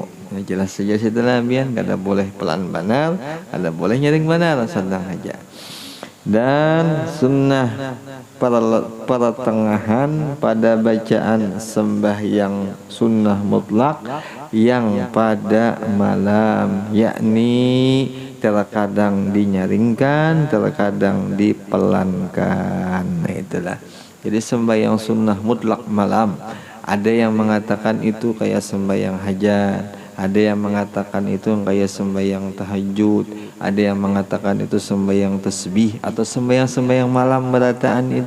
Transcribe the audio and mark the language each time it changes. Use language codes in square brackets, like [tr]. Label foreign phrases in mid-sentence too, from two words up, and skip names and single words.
[bjn] Nah, jelas saja setelah bian kada boleh pelan benar, kada boleh nyaring benar, sedang aja. Dan sunnah pertengahan pada bacaan sembahyang sunnah mutlak yang pada malam, yakni terkadang dinyaringkan, terkadang dipelankan. Nah itulah. Jadi sembahyang sunnah mutlak malam, ada yang mengatakan itu kayak sembahyang hajat, ada yang mengatakan itu kayak sembahyang tahajud, ada yang mengatakan itu sembahyang tasbih atau sembahyang malam berataan itu.